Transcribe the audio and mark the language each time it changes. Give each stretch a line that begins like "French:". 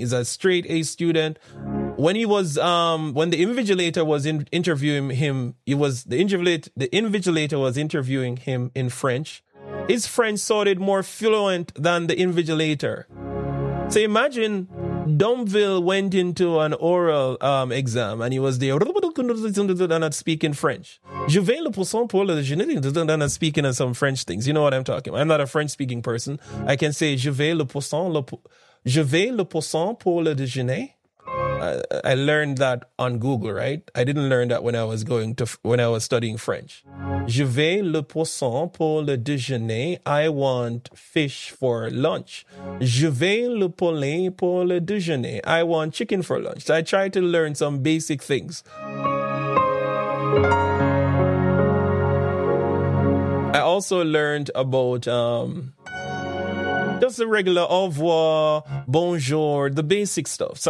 English: He's a straight A student. When he was, when the invigilator was interviewing him, the invigilator was interviewing him in French. His French sounded more fluent than the invigilator. So imagine Domville went into an oral exam and he was there speaking French.
French: Je vais le poisson pour le déjeuner,
English: speaking of some French things. You know what I'm talking about. I'm not a French speaking person. I can say
French: je vais le poisson pour le déjeuner.
English: I learned that on Google, right? I didn't learn that when I was studying French.
French: Je vais le poisson pour le déjeuner.
English: I want fish for lunch.
French: Je vais le poulet pour le déjeuner.
English: I want chicken for lunch. So I tried to learn some basic things. I also learned about just the regular au revoir, bonjour, the basic stuff.